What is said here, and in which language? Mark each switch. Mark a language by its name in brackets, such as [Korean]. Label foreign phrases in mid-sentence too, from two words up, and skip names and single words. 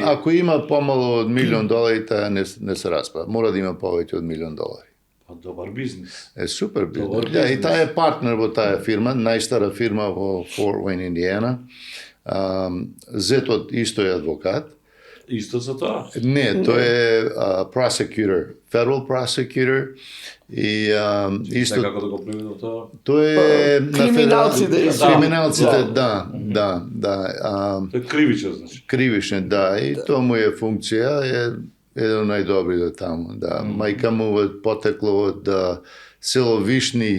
[Macedonian] Ако има помало од $1,000,000, таа не се распада. Мора да има повеќе од $1,000,000. Па добар бизнес. Е супер бизнес. Добар Да, и бизнес. таа е партнер во таа фирма, најстара фирма во Форт Уейн, Индијана. Зетот исто е адвокат. Исто за тоа. Не, тој е [English] prosecutor, federal prosecutor [Macedonian] и исто Некако да го преведам тоа. тој е на Криминалците, федерал- да. криминалците, Да. да. Тој е кривичен, значи. Кривишне, да, и тоа му е функција, е еден од најдобрите таму, да. Мајка му е потекло од село Вишни.